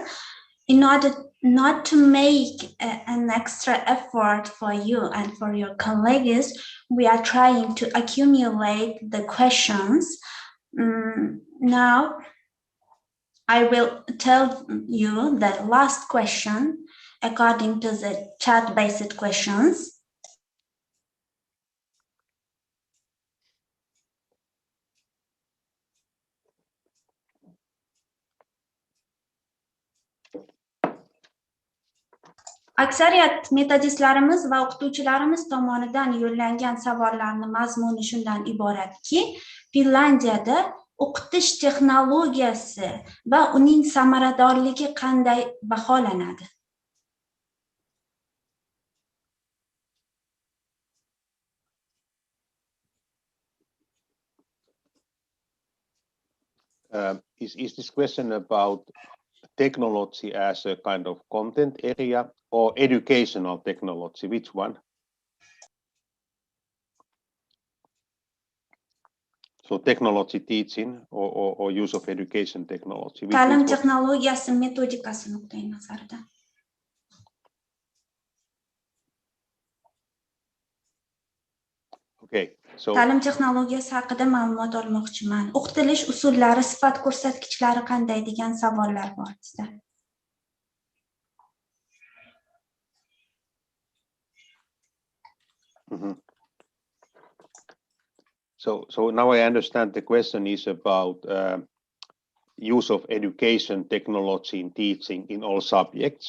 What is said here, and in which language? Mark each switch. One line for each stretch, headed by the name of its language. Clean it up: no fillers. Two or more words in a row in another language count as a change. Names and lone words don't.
English: In order not to make an extra effort for you and for your colleagues, we are trying to accumulate the questions. Now, I will tell you the last question according to the chat-based questions.
Uzbek: Aksariyat metodistlarimiz va o'qituvchilarimiz tomonidan yo'llangan savollarning mazmuni shundan iboratki, Finlandiyada o'qitish texnologiyasi va uning samaradorligi qanday baholanadi?
English: Is this question about technology as a kind of content area or educational technology? Which one? So technology teaching or use of education technology.
Uzbek: Ta'lim texnologiyasi metodikasi nuqtai nazaridan.
English: Okay. So
Uzbek: Ta'lim texnologiyasi haqida ma'lumot olmoqchiman. O'qitilish usullari, sifat ko'rsatkichlari qanday degan savollar bor bizda.
English: So now I understand the question is about use of education technology in teaching in all subjects.